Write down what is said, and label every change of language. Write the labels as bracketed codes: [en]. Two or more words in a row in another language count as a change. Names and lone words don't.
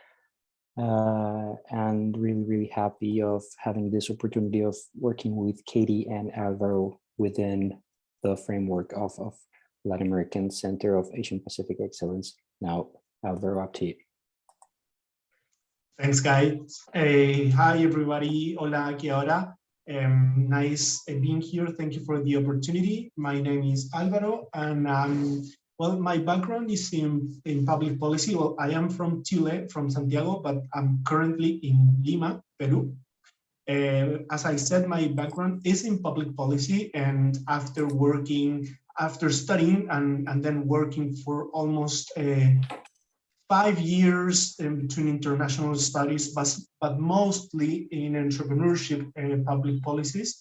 [en] And really happy of having this opportunity of working with Katie and Alvaro within the framework of Latin American Center of Asian Pacific Excellence. Now, Alvaro, up to you. Thanks, guys. Hi, everybody. [mi] Hola, kia ora. [en] Nice being here. Thank you for the opportunity. My name is Alvaro, and well, my background is in public policy. Well, I am from Chile, from Santiago, but I'm currently in Lima, Peru. As I said, my background is in public policy, and after studying and then working for almost 5 years in between international studies, but mostly in entrepreneurship and public policies.